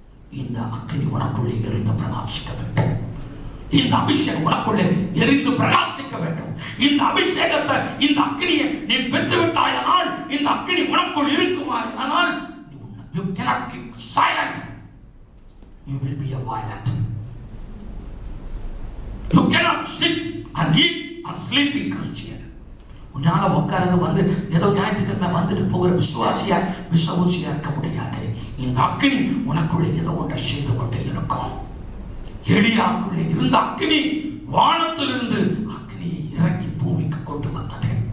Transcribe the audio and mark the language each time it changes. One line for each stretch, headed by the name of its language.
Tamil: இந்த அக்கினி உனக்குள்ளே எரிந்து பிரகாசிக்க வேண்டும். இந்த அபிஷேகம் உனக்குள்ளே எரிந்து பிரகாசிக்க வேண்டும். இந்த அபிஷேகத்தை, இந்த அக்கினியை நீ பெற்றுவிட்டாயானால், இந்த அக்கினி உனக்குள் இருக்குமானால்,
English: you cannot keep silent. You will be a violent. You cannot sit and eat and sleep in Christian.
Tamil: உன்னால உட்கார்ந்து வந்து ஏதோ ஞாயிற்றுக்கிழமை வந்துட்டு போகிற விசுவாசியா இருக்க முடியாது. இந்த அக்கினி உனக்குள்ளே ஏதோ ஒன்றை செய்து கொண்டே இருக்கும். எலியாவுக்குள்ளே இருந்த அக்கினி வானத்திலிருந்து அக்கினியை இறக்கி பூமிக்கு கொண்டு வந்தது.